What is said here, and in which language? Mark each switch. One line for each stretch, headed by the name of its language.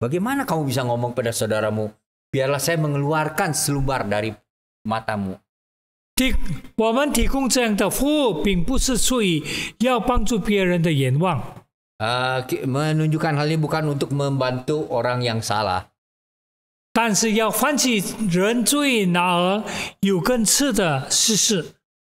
Indonesian: Bagaimana kamu bisa ngomong pada saudaramu, biarlah saya mengeluarkan selumbar dari matamu?
Chinese: 我们提供这样的服务，并不是出于要帮助别人的愿望，
Indonesian: Menunjukkan hal ini bukan untuk membantu orang yang salah,
Chinese: 但是要唤起人注意哪儿有根刺的事实。